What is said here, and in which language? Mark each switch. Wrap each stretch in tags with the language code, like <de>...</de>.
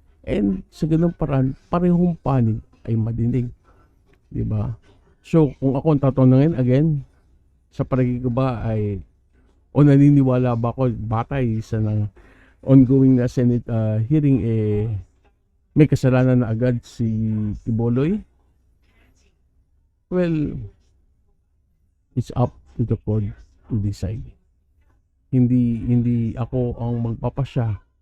<tl>And sa ganung paraan, parehong panig ay madinig, di ba? So, kung ako tatanungin again, sa palagay ko ba ay o naniniwala ba ako batay sa ng ongoing na Senate hearing may kasalanan na agad si Kibuloy?</tl> <en>Well, it's up to the court to decide.</en> <tl>Hindi ako ang magpapasya.</tl>